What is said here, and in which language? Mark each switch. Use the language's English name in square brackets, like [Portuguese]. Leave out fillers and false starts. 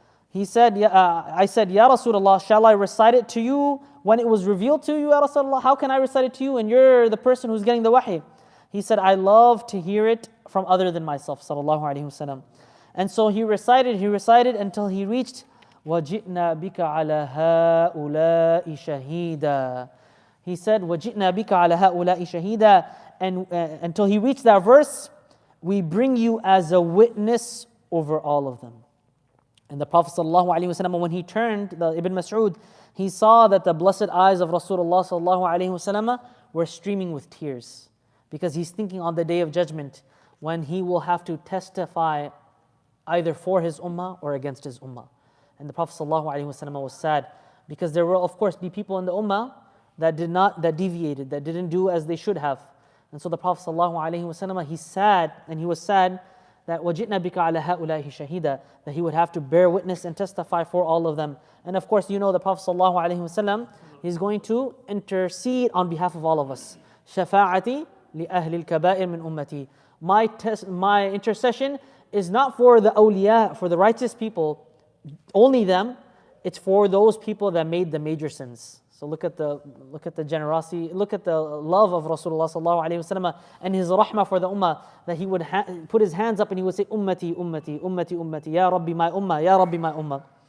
[English] He said, I said, Ya Rasulullah, shall I recite it to you when it was revealed to you, Ya Rasulullah? How can I recite it to you and you're the person who's getting the wahy? He said, I love to hear it from other than myself, sallallahu alaihi wasallam. And so he recited until he reached, [Arabic] وَجِئْنَا بِكَ عَلَى هَؤُلَاءِ شَهِيدًا. [English] He said, [Arabic] وَجِئْنَا بِكَ عَلَى هَؤُلَاءِ شَهِيدًا. [English] And until he reached that verse, we bring you as a witness over all of them. And the Prophet ﷺ, when he turned, Ibn Mas'ud, he saw that the blessed eyes of Rasulullah ﷺ were streaming with tears. Because he's thinking on the day of judgment, when he will have to testify either for his ummah or against his ummah. And the Prophet ﷺ was sad, because there will of course be people in the ummah that deviated, that didn't do as they should have. And so the Prophet ﷺ, he was sad that [Arabic] وَجِئْنَا بِكَ عَلَى هَؤُلَاءِ شَهِيدًا, [English] that he would have to bear witness and testify for all of them. And of course, the Prophet ﷺ, he's going to intercede on behalf of all of us. [Arabic] شفاعتي لأهل الكبائر من أمتي. [English] My intercession is not for the awliya, for the righteous people, only them. It's for those people that made the major sins. So look at the generosity, look at the love of Rasulullah sallallahu alaihi wasallam and his rahmah for the ummah, that he would put his hands up and he would say, Ummati, Ummati, Ummati, Ummati, Ya Rabbi my ummah, Ya Rabbi my ummah.